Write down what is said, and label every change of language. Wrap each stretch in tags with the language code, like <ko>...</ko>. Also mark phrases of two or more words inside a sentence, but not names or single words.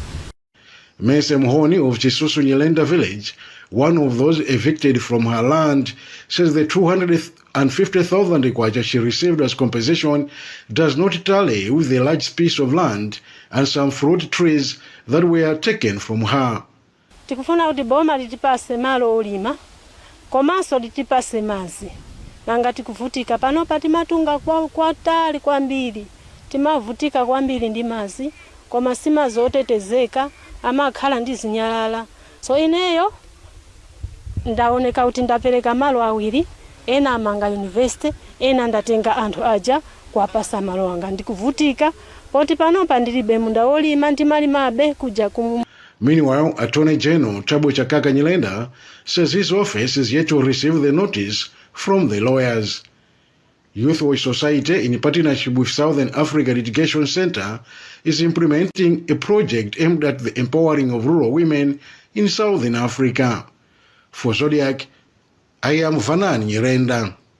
<en>Mese Mhoni of Chisusu Nyelenda village, one of those evicted from her land, says the 250,000 kwacha she received as compensation does not tally with the large piece of land and some fruit trees that were taken from her.</en> <ny>Tikufuna kuti boma litipase malo olima, komanso litipase mazi. Nanga tikuvutika pano pati matunga kwa tali kwambiri. Timavutika kwambiri ndi mazi, koma si mazi otetezeka, amakhala ndi zinyalala. So ineyo ndaoneka kuti ndapereka malo awiri, ena amanga university, ena ndatenga anthu aja kuwapasa malo anga. Ndikuvutika poti pano pandilibe munda olima ndimalimabe kuja kumu.</ny> <en>Meanwhile, Attorney General Thabo Chakaka Nyelenda says his office is yet to receive the notice from the lawyers. Youth Watch Society, in partnership with Southern Africa Litigation Center, is implementing a project aimed at the empowering of rural women in Southern Africa. For Zodiac, I am Vanani Nyirenda.</en>